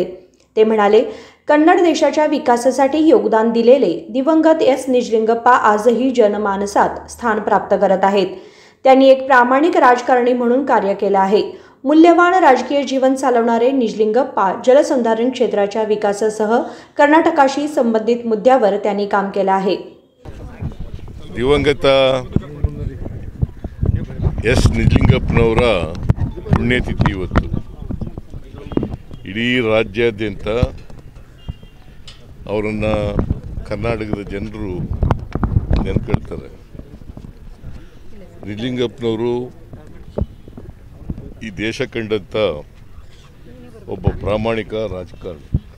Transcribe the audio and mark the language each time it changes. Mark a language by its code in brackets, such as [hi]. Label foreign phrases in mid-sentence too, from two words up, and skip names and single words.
[mr] ते म्हणाले, कन्नड देशाच्या विकासासाठी योगदान दिलेले दिवंगत एस निजलिंगप्पा आजही जनमानसात स्थान प्राप्त करत आहेत। त्यांनी एक प्रामाणिक राजकारणी म्हणून कार्य केले आहे। मूल्यवान राजकीय जीवन चालवणारे निजलिंगप्पा जलसंधारण क्षेत्राच्या विकासासह कर्नाटकाशी संबंधित मुद्द्यावर त्यांनी काम केले आहे। [kn] दिवंगत ಎಸ್ ನಿಜಲಿಂಗಪ್ಪನವರ ಪುಣ್ಯತಿಥಿ ಇವತ್ತು ಇಡೀ ರಾಜ್ಯಾದ್ಯಂತ ಅವರನ್ನು ಕರ್ನಾಟಕದ ಜನರು ನೆನ್ಕೊಳ್ತಾರೆ। ನಿಜಲಿಂಗಪ್ಪನವರು ಈ ದೇಶ ಕಂಡಂಥ ಒಬ್ಬ ಪ್ರಾಮಾಣಿಕ ರಾಜಕಾರಣಿ।